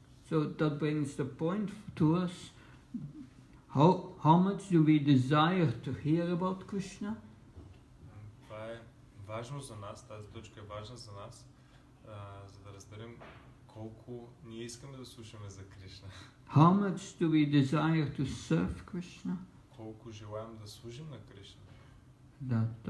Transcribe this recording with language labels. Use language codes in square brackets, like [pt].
[en] So that brings the point to us, how much do we desire to hear about Krishna? [bg] Това е важно за нас, тази точка е важна за нас, за да разберем колко ние искаме да слушаме за Кришна. [en] How much do we desire to serve Krishna? [bg] Колко желаем да служим на Кришна.